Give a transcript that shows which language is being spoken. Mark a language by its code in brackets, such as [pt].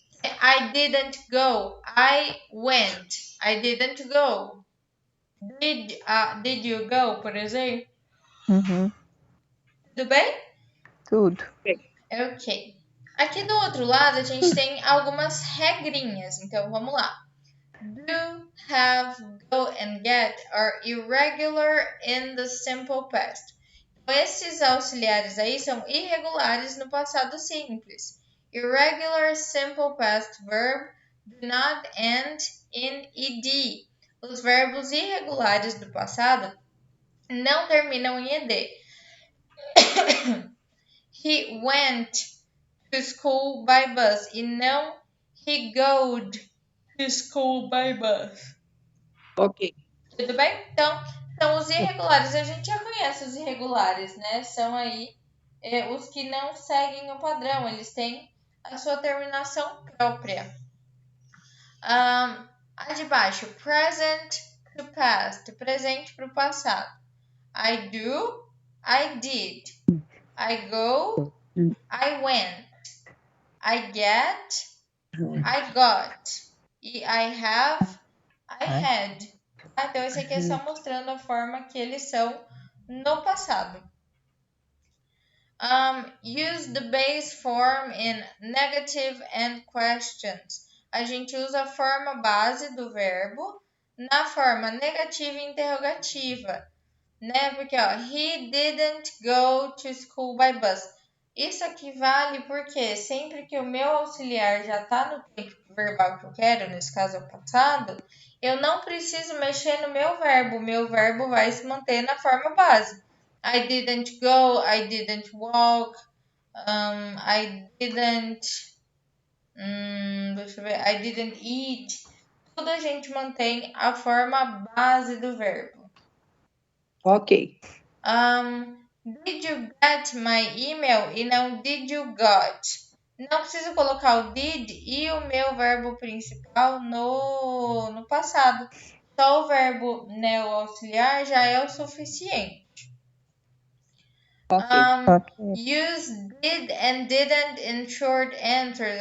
[en] I didn't go. I went. I didn't go. Did you go, [pt] por exemplo? Tudo bem? Tudo. Ok. Aqui do outro lado, a gente tem algumas regrinhas. Então, vamos lá. Do, [en] have, go, and get are irregular in the simple past. [pt] Então, esses auxiliares aí são irregulares no passado simples. [en] Irregular simple past verb do not end in ed. [pt] Os verbos irregulares do passado não terminam em ed. [en] He went to school by bus [pt] e não [en] he goed to school by bus. [pt] Ok. Tudo bem? Então, são os irregulares. A gente já conhece os irregulares, né? São aí os que não seguem o padrão. Eles têm a sua terminação própria. A de baixo, present to past. Presente para o passado. [en] I do, I did. I go, I went. I get, I got. E I have, I had. [pt] Então, esse aqui é só mostrando a forma que eles são no passado. [en] Use the base form in negative and questions. [pt] A gente usa a forma base do verbo na forma negativa e interrogativa, né? Porque, ó, [en] he didn't go to school by bus. [pt] Isso aqui vale porque sempre que o meu auxiliar já está no tempo verbal que eu quero, nesse caso é o passado, eu não preciso mexer no meu verbo. O meu verbo vai se manter na forma base. [en] I didn't go, I didn't walk, I didn't... [pt] deixa eu ver. [en] I didn't eat. [pt] Tudo a gente mantém a forma base do verbo. Ok. [en] Did you get my email? [pt] E não [en] did you got. [pt] Não preciso colocar o did e o meu verbo principal no passado. Só o verbo o auxiliar já é o suficiente. [en] Use did and didn't in short answers.